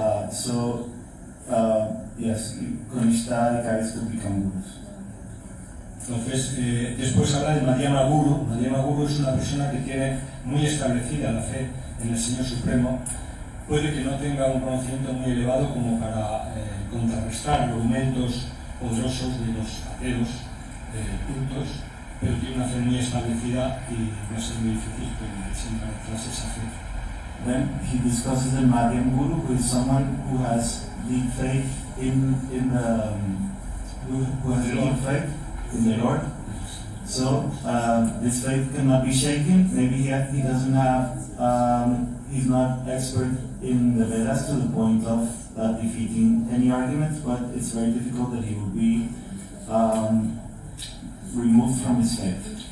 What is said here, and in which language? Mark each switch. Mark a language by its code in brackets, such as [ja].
[en] So, yes, Kanishta y Karis could become Gurus. [es] Entonces, después habla de Madhyama Guru. Madhyama Guru es una persona que tiene muy establecida la fe en el Señor Supremo. Puede que no tenga un conocimiento muy elevado como para contrarrestar argumentos poderosos de los ateos cultos, pero tiene una fe muy establecida y va a ser muy difícil que se encuentre esa fe. [en] Then he discusses the Madhyam Guru, who is someone who has deep faith in the who has deep faith in the Lord. So this faith cannot be shaken. Maybe he doesn't have he's not expert in the Vedas to the point of defeating any arguments, but it's very difficult that he will be removed from his faith.